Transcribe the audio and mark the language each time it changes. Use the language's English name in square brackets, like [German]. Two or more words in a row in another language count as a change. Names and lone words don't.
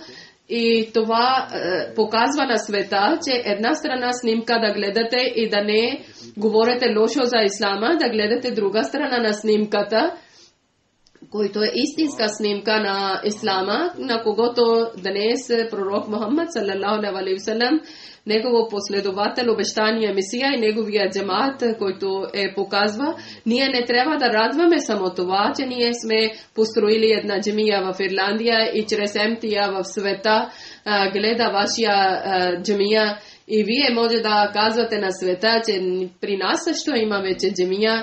[Bulgarian] И това показва на света, че една страна снимка да гледате и да не говорите лошо за ислама, да гледате друга страна на снимката, който е истинска снимка на ислама, на когото днес пророк Мухаммад [Arabic] صلى الله عليه وسلم, [Bulgarian] негово последовател, обещания Месия и неговия джамат, който показва. Ние не трябва да радваме само това, че ние сме построили една джамия в Ирландия и чрез МТА в света гледа вашия джамия и вие може да казвате на света, че при нас също има вече джамия.